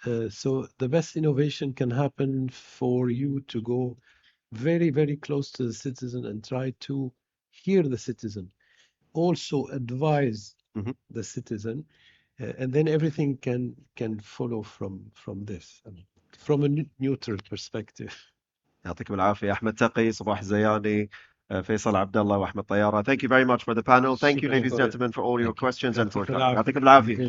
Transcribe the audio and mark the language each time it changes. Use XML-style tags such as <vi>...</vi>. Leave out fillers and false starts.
<en>So the best innovation can happen for you to go very, very close to the citizen and try to hear the citizen. Also advise the citizen, and then everything can follow from this, from a neutral perspective.</en> <ar>يعطيكم العافية. أحمد تقي, صباح الزياني, فيصل العبدالله, وأحمد طيارة.</ar> <en>Thank you very much for the panel. Thank you, ladies and gentlemen, for all your questions and for</en> <ar>يعطيكم العافية.</ar>